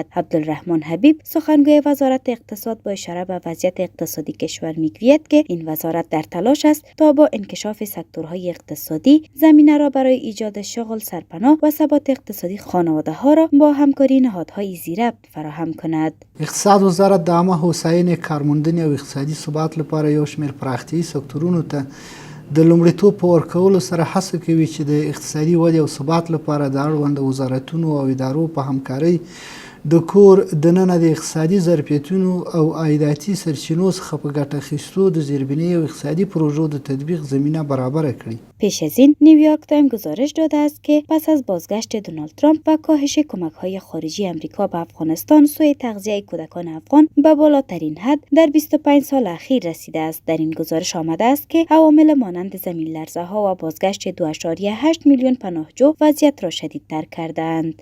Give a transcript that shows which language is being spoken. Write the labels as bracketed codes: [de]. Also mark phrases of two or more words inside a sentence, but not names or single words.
[fa] عبدالرحمن حبیب سخنگوی وزارت اقتصاد با اشاره به وضعیت اقتصادی کشور میگوید که این وزارت در تلاش است تا با انکشاف سکتورهای اقتصادی زمینه را برای ایجاد شغل، سرپناه و ثبات اقتصادی خانواده‌ها را با همکاری نهادهای زیربط فراهم کند. [ps] اقتصاد وزارت د عامه هوساینې کارموندنې او اقتصادي ثبات لپاره یو شمېر پراختیایي سکتورونو ته د لومړیتوب په ورکولو سره هڅه کوي چې د اقتصادي ودې او ثبات لپاره د اړونده وزارتونو او ادارو په همکارۍ د کور دننه د اقتصادي ظرفیتونو او عایداتي سرچینو څخه په ګټه اخیستو د زیربنای او اقتصادي پروژو د تطبیق زمینه برابر کړي. [fa] پیش از این نیویورک تایم گزارش داده است که پس از بازگشت دونالد ترامپ و کاهش کمک‌های خارجی آمریکا به افغانستان سوی تغذیه کودکان افغان به بالاترین حد در 25 سال اخیر رسیده است. در این گزارش آمده است که عوامل مانند زمین لرزه‌ها و بازگشت 2.8 میلیون پناهجو وضعیت را شدیدتر کردند.